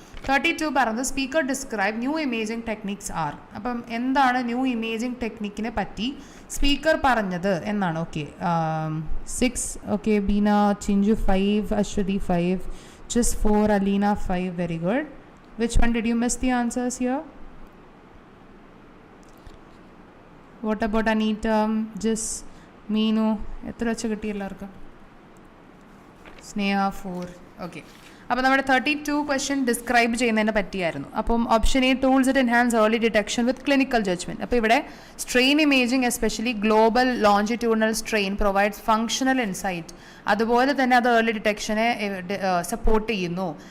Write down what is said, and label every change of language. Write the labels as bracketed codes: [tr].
[en] 32 പറഞ്ഞത് speaker describe new imaging techniques are. [ml] അപ്പം എന്താണ് ന്യൂ ഇമേജിംഗ് ടെക്നിക്കിനെ പറ്റി സ്പീക്കർ പറഞ്ഞത് എന്നാണ്. [en] Okay 6, okay Beena Chinchu 5, Aswathy 5, just 4, Alina 5, very good. Which one did you miss the answers here? What about Anita, just Meenu, [ml] എത്ര വെച്ച് കിട്ടി എല്ലാവർക്കും? സ്നേഹ 4, ഓക്കെ. അപ്പോൾ നമ്മുടെ 32 ക്വസ്റ്റ്യൻ ഡിസ്ക്രൈബ് ചെയ്യുന്നതിനെ പറ്റിയായിരുന്നു. അപ്പം [en] Option A tools it enhance early detection with clinical judgment. അപ്പോൾ ഇവിടെ strain imaging especially global longitudinal strain provides functional insight. [ml] അതുപോലെ തന്നെ അത് ഏർലി ഡിറ്റക്ഷനെ സപ്പോർട്ട് ചെയ്യുന്നു.